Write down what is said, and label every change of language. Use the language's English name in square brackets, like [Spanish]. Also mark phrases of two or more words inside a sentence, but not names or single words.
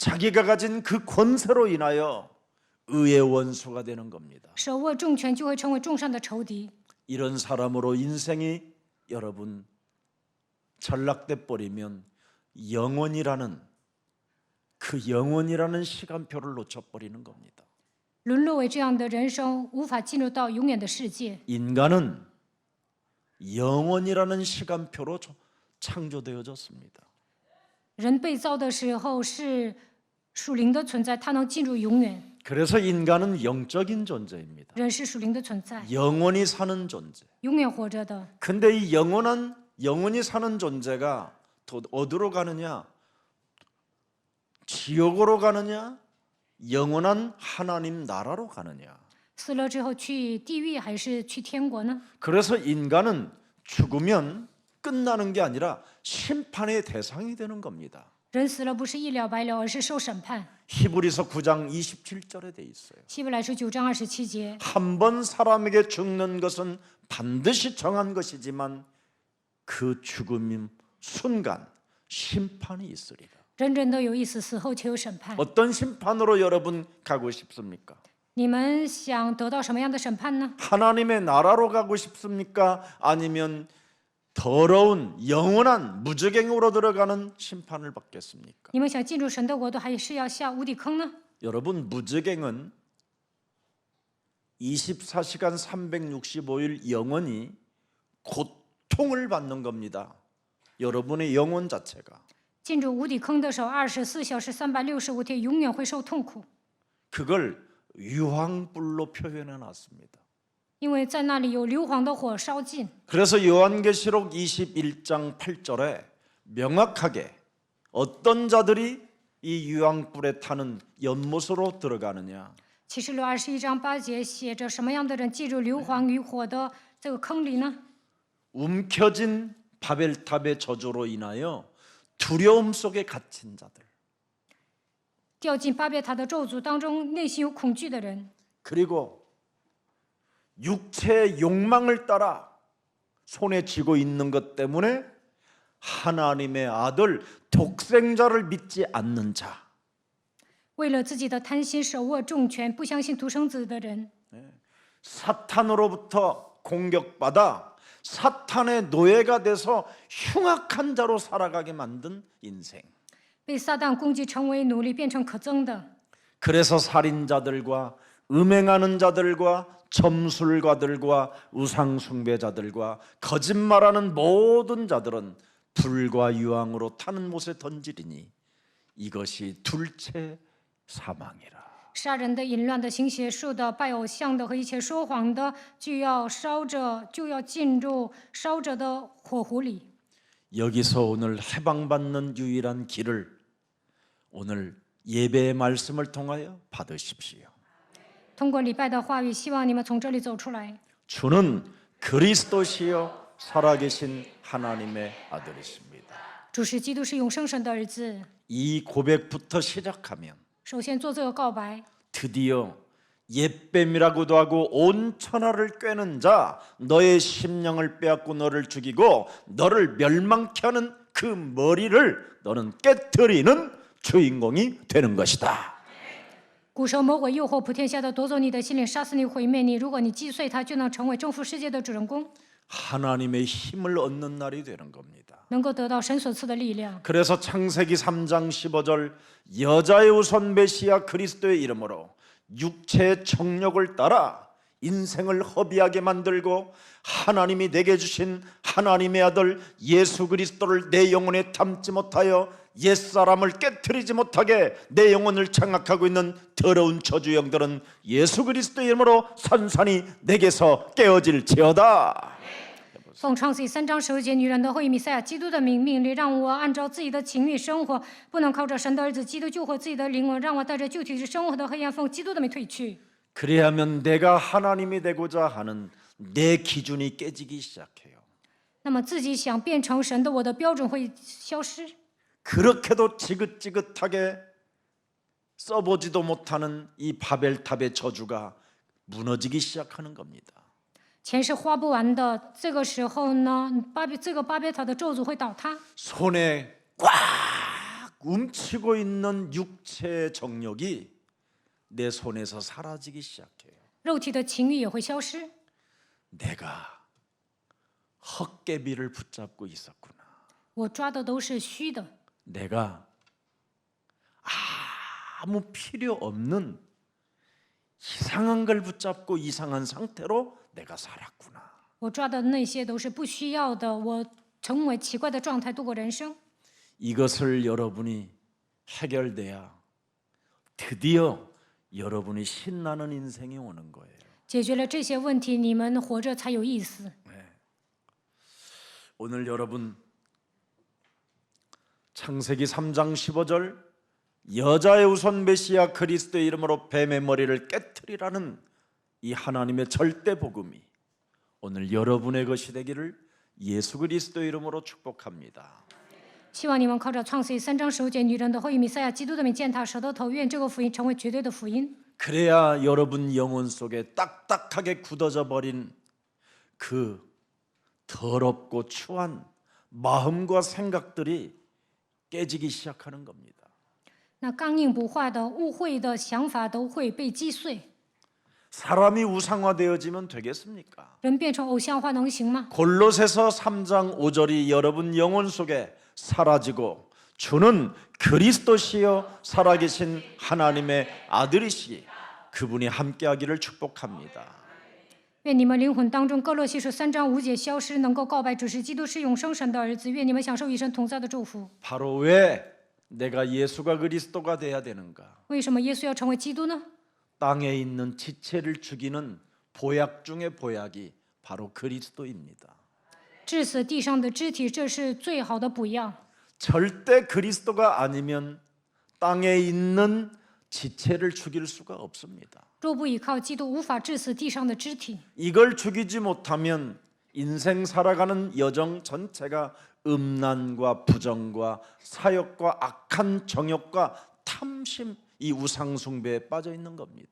[Korean] 자기가 가진 그 권세로 인하여 의의 원수가 되는 겁니다. [Chinese] 手握重权就会成为众善的仇敌。 [Korean] 이런 사람으로 인생이 여러분 전락돼 버리면 영원이라는 시간표를 놓쳐 버리는 겁니다. [Chinese] 沦落为这样的人生，无法进入到永远的世界。 [Korean] 인간은 영원이라는 시간표로 창조되어졌습니다. [Chinese] 人被造的时候是属灵的存在，他能进入永远。 [Korean] 그래서 인간은 영적인 존재입니다. [Chinese] 人是属灵的存在， [Korean] 영원히 사는 존재. [Chinese] 永远活着的。 [Korean] 근데 이 영원히 사는 존재가 어디로 가느냐? 지옥으로 가느냐? 영원한 하나님 나라로 가느냐? [Chinese] 死了之后去地狱还是去天国呢？ [Korean] 그래서 인간은 죽으면 끝나는 게 아니라 심판의 대상이 되는 겁니다. [Chinese] 人死了不是一了百了，而是受审判。 [Korean] 히브리서 9장 27절에 돼 있어요. [Chinese] 希伯来书9章27节， [Korean] 한 번 사람에게 죽는 것은 반드시 정한 것이지만 그 죽음 순간 심판이 있으리라. [Chinese] 人人都有一死，死后且有审判。 [Korean] 어떤 심판으로 여러분 가고 싶습니까? [Chinese] 你们想得到什么样的审判呢？ [Korean] 하나님의 나라로 가고 싶습니까? 아니면 더러운 영원한 무저갱으로 들어가는 심판을 받겠습니까? [Chinese] 你们想进入神的国度，还是要下无底坑呢？ [Korean] 여러분, 무저갱은 24시간 365일 영원히 고통을 받는 겁니다. 여러분의 영혼 자체가. [Chinese] 进入无底坑的时候，24小时365天，永远会受痛苦， [Korean] 그걸 유황불로 표현해 놨습니다. [Chinese] 因为在那里有硫磺的火烧尽。 [Korean] 그래서 요한계시록 21장 8절에 명확하게 어떤 자들이 이 유황불에 타는 연못으로 들어가느냐. [Chinese] 启示录21章8节写着什么样的人进入硫磺与火的这个坑里呢？ [Korean] 움켜진 바벨탑의 저주로 인하여 두려움 속에 갇힌 자들. [Chinese] 掉进巴别塔的咒诅当中，内心有恐惧的人， [Korean] 그리고 육체의 욕망을 따라 손에 쥐고 있는 것 때문에 하나님의 아들 독생자를 믿지 않는 자. [Chinese] 为了自己的贪心手握重权，不相信独生子的人， [Korean] 사탄으로부터 공격받아 사탄의 노예가 돼서 흉악한 자로 살아가게 만든 인생. [Chinese] 被撒旦攻击，成为奴隶，变成可憎的。 [Korean] 그래서 살인자들과 음행하는 자들과 점술가들과 우상숭배자들과 거짓말하는 모든 자들은 불과 유황으로 타는 못에 던지리니 이것이 둘째 사망이라. [Chinese] 杀人的、淫乱的、行邪术的、拜偶像的和一切说谎的，就要进入烧着的火湖里。 [Korean] 여기서 오늘 해방받는 유일한 길을 오늘 예배의 말씀을 통하여 받으십시오. [Chinese] 通过礼拜的话语，希望你们从这里走出来。 [Korean] 주는 그리스도시요 살아계신 하나님의 아들이십니다. [Chinese] 主是基督，是永生神的儿子。 [Korean] 이 고백부터 시작하면 [Chinese] 首先做这个告白， [Korean] 드디어 옛뱀이라고도 하고 온 천하를 꿰는 자 너의 심령을 빼앗고 너를 죽이고 너를 멸망케 하는 그 머리를 너는 깨트리는 주인공이 되는 것이다. [Chinese] 古蛇魔鬼诱惑普天下的夺走你的心灵，杀死你，毁灭你。如果你击碎它，就能成为征服世界的主人公， [Korean] 하나님의 힘을 얻는 날이 되는 겁니다. [Chinese] 能够得到神所赐的力量。 [Korean] 그래서 창세기 3장 15절 여자의 우선 메시아 그리스도의 이름으로 육체의 정욕을 따라 인생을 허비하게 만들고 하나님이 내게 주신 하나님의 아들 예수 그리스도를 내 영혼에 담지 못하여 옛사람을 깨트리지 못하게 내 영혼을 장악하고 있는 더러운 저주 영들은 예수 그리스도의 이름으로 산산이 내게서 깨어질지어다. [Chinese] 奉创世3章19节，女人的后裔弥赛亚基督的命令，让我按照自己的情欲生活，不能靠着神的儿子基督救活自己的灵魂，让我带着旧体生活的黑暗，奉基督的名退去。 [Korean] 그래야면 내가 하나님이 되고자 하는 내 기준이 깨지기 시작해요. [Chinese] 那么自己想变成神的，我的标准会消失。 [Korean] 그렇게도 지긋지긋하게 써보지도 못하는 이 바벨탑의 저주가 무너지기 시작하는 겁니다. [Chinese] 钱是花不完的，这个时候呢，这个巴别塔的咒诅会倒塌。 [Korean] 손에 꽉 움츠고 있는 육체의 정욕이 내 손에서 사라지기 시작해요. [Chinese] 肉体的情欲也会消失。 [Korean] 내가 헛개비를 붙잡고 있었구나. [Chinese] 我抓的都是虚的， [Korean] 내가 아무 필요 없는 이상한 걸 붙잡고 이상한 상태로 내가 살았구나. [Chinese] 我抓的那些都是不需要的，我成为奇怪的状态度过人生。 [Korean] 이것을 여러분이 해결돼야 드디어 여러분이 신나는 인생이 오는 거예요. [Chinese] 解决了这些问题，你们活着才有意思。 [Korean] 오늘 여러분 창세기 3장 15절 여자의 우선 메시아 그리스도의 이름으로 뱀의 머리를 깨트리라는 이 하나님의 절대 복음이 오늘 여러분의 것이 되기를 예수 그리스도의 이름으로 축복합니다. [Chinese] 希望你们靠着创世记3章19节，女人的后裔弥赛亚基督的名践踏舌头头，愿这个福音成为绝对的福音。 [Korean] 그래야 여러분 영혼 속에 딱딱하게 굳어져 버린 그 더럽고 추한 마음과 생각들이 깨지기 시작하는 겁니다. [Chinese] 那刚硬不化的、误会的想法都会被击碎。 [Korean] 사람이 우상화되어지면 되겠습니까? [Chinese] 人变成偶像化能行吗？ [Korean] 골로새서 3장 5절이 여러분 영혼 속에 사라지고 주는 그리스도시여 살아계신 하나님의 아들이시기 그분이 함께하기를 축복합니다. [Chinese] 愿你们灵魂当中哥罗西书3章5节消失，能够告白只是基督是永生神的儿子。愿你们享受与神同在的祝福。 [Korean] 바로 왜 내가 예수가 그리스도가 돼야 되는가? [Chinese] 为什么耶稣要成为基督呢？ [Korean] 땅에 있는 지체를 죽이는 보약 중의 보약이 바로 그리스도입니다. [Chinese] 致死地上的肢体，这是最好的补药。 [Korean] 절대 그리스도가 아니면 땅에 있는 지체를 죽일 수가 없습니다. [Chinese] 若不依靠基督，无法致死地上的肢体。 [Korean] 이걸 죽이지 못하면 인생 살아가는 여정 전체가 음란과 부정과 사욕과 악한 정욕과 탐심 이 우상 숭배에 빠져 있는 겁니다.